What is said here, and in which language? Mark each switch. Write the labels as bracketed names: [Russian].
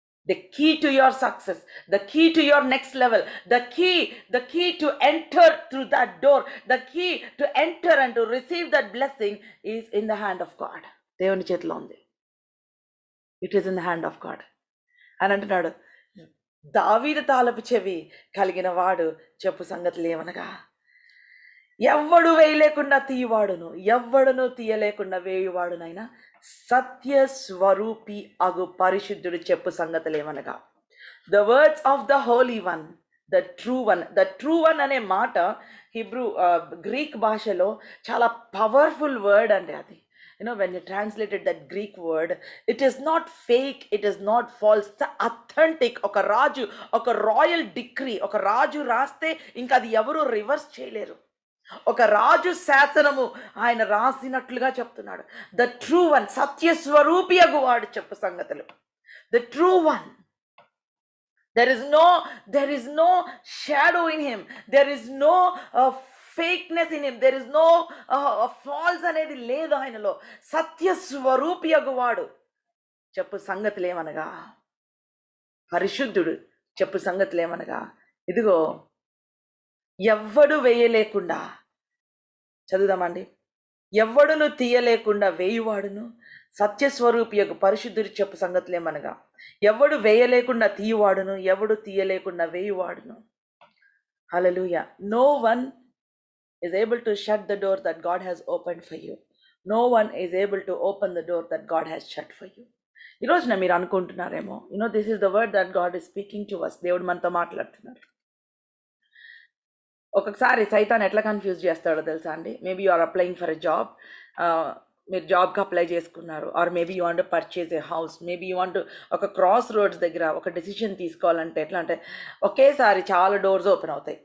[English] The key to your success, the key to your next level, the key to enter through that door, the key to enter and to receive that blessing is in the hand of God. [Telugu] దేవుని చేతిలో ఉంది. [English] it is in the hand of God [Telugu] అని అంటున్నాడు. దావీదు తాళపు చెవి కలిగిన వాడు చెప్పు సంగతులు ఏమనగా, ఎవ్వడు వేయలేకుండా తీయవాడును, ఎవ్వడును తీయలేకుండా వేయువాడునైనా సత్య స్వరూపి అగు పరిశుద్ధుడు చెప్పు సంగతులు ఏమనగా, [English] The words of the holy one, the true one. [Telugu] The true one అనే మాట హిబ్రూ గ్రీక్ భాషలో చాలా పవర్ఫుల్ వర్డ్ అండి అది. [English] when you translated that Greek word, it is not fake, it is not false, it's authentic. [Telugu] ఒక రాజు, ఒక royal decree, ఒక రాజు రాస్తే ఇంకా అది ఎవరు రివర్స్ చేయలేరు. ఒక రాజు శాసనము ఆయన రాసినట్లుగా చెప్తున్నాడు. [English] the true one, [Telugu] సత్య స్వరూపి అగువాడు చెప్పు సంగతులు. [English] The true one. There is no shadow in him. There is no fakeness in him. There is no false [Telugu] అనేది లేదు ఆయనలో. సత్య స్వరూపి అగువాడు చెప్పు సంగతులు ఏమనగా, పరిశుద్ధుడు చెప్పు సంగతులు ఏమనగా, ఇదిగో ఎవ్వడు వేయలేకుండా, చదువుదామండి, ఎవ్వడును తీయలేకుండా వేయువాడును సత్యస్వరూపి యొక్క పరిశుద్ధుడు చెప్పు సంగతులు ఏమనగా, ఎవడు వేయలేకుండా తీయువాడును, ఎవడు తీయలేకుండా వేయువాడును. హల్లెలూయా. [English] No one is able to shut the door that God has opened for you. No one is able to open the door that God has shut for you. [Telugu] ఈ రోజున మీరు అనుకుంటున్నారేమో, [English] this is the word that God is speaking to us. [Telugu] దేవుడు మనతో మాట్లాడుతున్నారు. ఒక్కొక్కసారి సైతాన్ ఎట్లా కన్ఫ్యూజ్ చేస్తాడో తెలుసా అండి. [English] maybe you are applying for a job, [Telugu] మీరు జాబ్కి అప్లై చేసుకున్నారు. [English] or maybe you want [Telugu] purchase ఏ house, maybe you want ఒక క్రాస్ రోడ్స్ దగ్గర ఒక డెసిషన్ తీసుకోవాలంటే ఎట్లా అంటే ఒకేసారి చాలా డోర్స్ ఓపెన్ అవుతాయి.